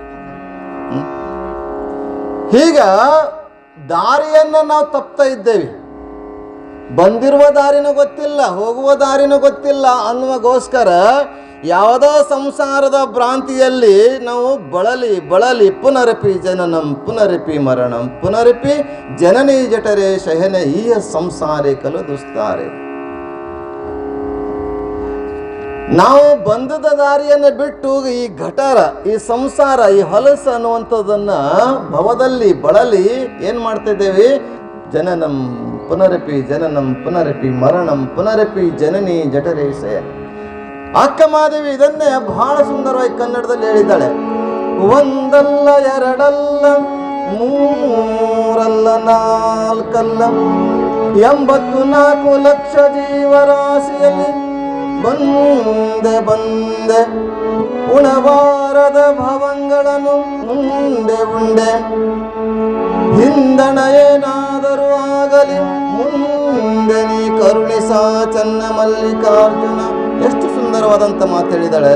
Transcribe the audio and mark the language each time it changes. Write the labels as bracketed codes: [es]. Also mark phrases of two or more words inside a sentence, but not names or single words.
[kn] ಈಗ ದಾರಿಯನ್ನು ನಾವು ತಪ್ತಾ ಇದ್ದೇವೆ. ಬಂದಿರುವ ದಾರಿನೂ ಗೊತ್ತಿಲ್ಲ, ಹೋಗುವ ದಾರಿನೂ ಗೊತ್ತಿಲ್ಲ ಅನ್ನುವಗೋಸ್ಕರ ಯಾವುದೋ ಸಂಸಾರದ ಭ್ರಾಂತಿಯಲ್ಲಿ ನಾವು ಬಳಲಿ [sa] ಪುನರಪಿ ಜನನಂ ಪುನರಪಿ ಮರಣಂ ಪುನರಪಿ ಜನನಿ ಜಠರೆ ಶಯನೆ ಈಯ ಸಂಸಾರೇ ಕಲು ದುಸ್ತಾರೆ. [kn] ನಾವು ಬಂದದ ದಾರಿಯನ್ನು ಬಿಟ್ಟು ಈ ಘಟರ, ಈ ಸಂಸಾರ, ಈ ಹೊಲಸು ಅನ್ನುವಂಥದ್ದನ್ನ ಭವದಲ್ಲಿ ಬಳಲಿ ಏನು ಮಾಡ್ತಾ ಇದ್ದೇವೆ? [sa] ಜನನಂ ಪುನರಪಿ ಜನನಂ ಪುನರಪಿ ಮರಣಂ ಪುನರಪಿ ಜನನಿ ಜಠರೇ ಶಯನೆ. [kn] ಅಕ್ಕಮಾದೇವಿ ಇದನ್ನೇ ಬಹಳ ಸುಂದರವಾಗಿ ಕನ್ನಡದಲ್ಲಿ ಹೇಳಿದ್ದಾಳೆ. ಒಂದಲ್ಲ ಎರಡಲ್ಲ ಮೂರಲ್ಲ ನಾಲ್ಕಲ್ಲ 84 ಲಕ್ಷ ಜೀವರಾಶಿಯಲ್ಲಿ ಬಂದೆ ಉಣಬಾರದ ಭವಂಗಳನ್ನು ಉಂಡೆ ಹಿಂದಣ ಏನಾದರೂ ಆಗಲಿ ಮುಂದೆ ನೀ ಕರುಣಿಸ ಚನ್ನ ಮಲ್ಲಿಕಾರ್ಜುನ ಎಷ್ಟು ಸುಂದರವಾದಂಥ ಮಾತು ಹೇಳಿದಾಳೆ.